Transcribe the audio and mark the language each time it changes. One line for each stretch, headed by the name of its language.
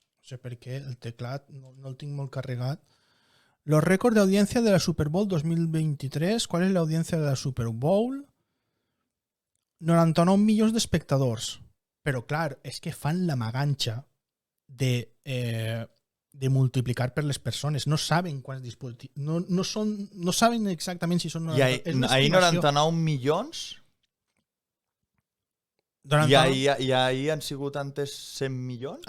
Catalan: sé per què el teclat no el tinc molt carregat.
Spanish: Los récords de audiencia de la Super Bowl 2023. ¿Cuál es la audiencia de la Super Bowl?
Catalan: 99 milions d'espectadors. Però clar, és que fan la maganxa de de multiplicar per les persones. No saben quants dispositius... No saben exactament si són... I és una ahir estimació. 99 milions i ahir han sigut antes 100 milions?